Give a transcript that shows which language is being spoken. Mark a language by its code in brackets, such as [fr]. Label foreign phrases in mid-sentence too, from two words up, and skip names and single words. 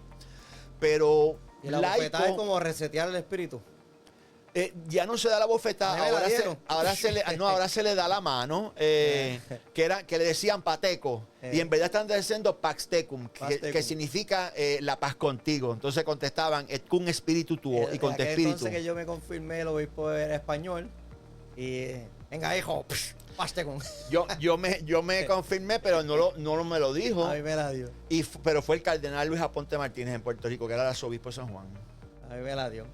[es] Pero ¿y la bofetada es como resetear el espíritu? Ya no se da la bofetada, ahora se le da la mano, que le decían pateco, y en verdad están diciendo paxtecum, que significa la paz contigo. Entonces contestaban, [la] et cum espíritu tuo, [es] y con tu espíritu. Entonces que yo me confirmé, el obispo era español, y venga hijo, pastecum. Yo me confirmé, pero no me lo dijo. A mí me la dio. Pero fue el cardenal Luis Aponte Martínez en Puerto Rico, que era el arzobispo de San Juan. A mí me la dio.